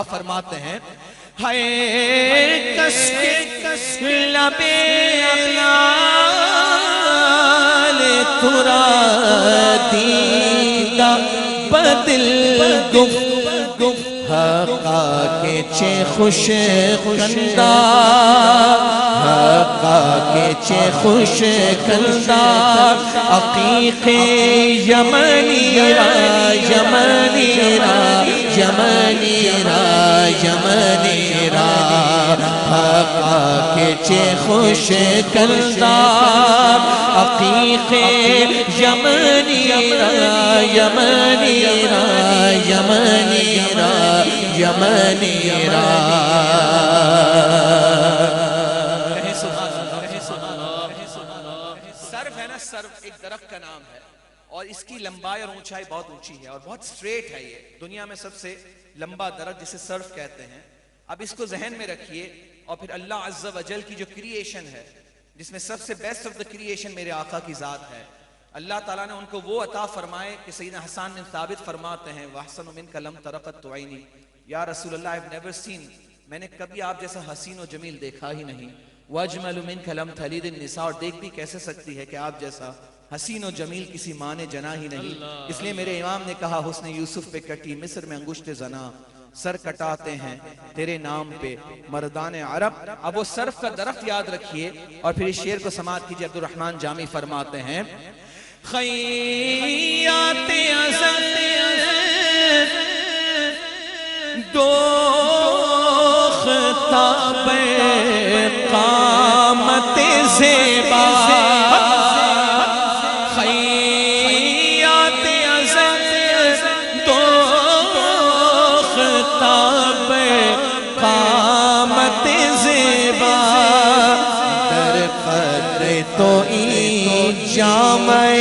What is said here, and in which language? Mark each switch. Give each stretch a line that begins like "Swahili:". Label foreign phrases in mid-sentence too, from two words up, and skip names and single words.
Urdu: فرماتے ہیں
Persian: ہائے کس کے لبے لال ترا دیدہ بدل گفت حقا کے چے خوش کندہ حقا کے چے خوش کندہ عقیق یمنی را یمنی را یمنی را یمنی را حقا کے چے خوش کندہ عقیق یمنی را یمنی را یمنی را یمنی را۔
Urdu: سرف ہے نا، سرف ایک درخت کا نام ہے اور اس کی لمبائی اور اونچائی بہت اونچی ہے اور بہت سٹریٹ ہے۔ یہ دنیا میں سب سے لمبا درخت جسے سرف کہتے ہیں۔ اب اس کو ذہن میں رکھیے اور پھر
Arabic: اللہ عز و جل
Urdu: کی جو کریشن ہے، جس میں سب سے
English: best of the creation
Urdu: میرے آقا کی ذات ہے، اللہ تعالیٰ نے ان کو وہ عطا فرمائے کہ سیدنا حسان بن ثابت فرماتے ہیں
Arabic: وَأَحْسَنُ مِنْكَ لَمْ تَرَ قَطُّ عَيْنِي، یا رسول اللہ
English: I've never seen،
Urdu: میں نے کبھی آپ جیسا حسین و جمیل دیکھا ہی نہیں۔
Arabic: وَأَجْمَلُ مِنْكَ لَمْ تَلِدِ النِّسَاء،
Urdu: اور دیکھ بھی کیسے سکتی ہے کہ آپ جیسا حسین و جمیل کسی ماں نے جنا ہی نہیں۔ اس لیے میرے امام نے کہا حسن یوسف پہ کٹی مصر میں انگشت زنا، سر کٹاتے ہیں تیرے نام پہ مردان عرب۔ اب وہ سرف کا درخت یاد رکھیے اور پھر اس شعر کو سماعت کیجئے۔ عبد الرحمن جامی فرماتے ہیں
Persian: خیات ازل دوختہ قامت زیبا خیات ازل دوختہ قامت زیبا در قدر تو جامع